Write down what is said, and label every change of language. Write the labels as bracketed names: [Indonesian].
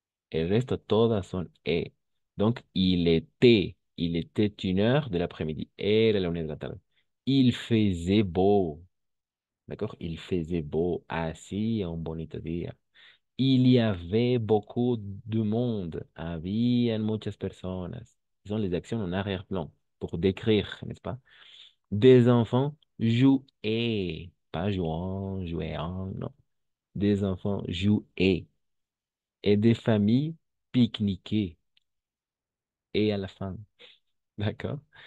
[Spanish] El resto, todas son E. [French] Donc, il était 1 heure de l'après-midi. [Spanish] Era la 1 de la tarde. [French] Il faisait beau. D'accord? Il faisait beau. [Spanish] Así, un bonito día. [French] Il y avait beaucoup de monde. [Spanish] Habían muchas personas. [French] Ce sont les actions en arrière-plan pour décrire, n'est-ce pas? Des enfants jouaient. Pas jouant, jouant, non. Des enfants jouaient. Et des familles pique-niquaient. Et à la fin, d'accord?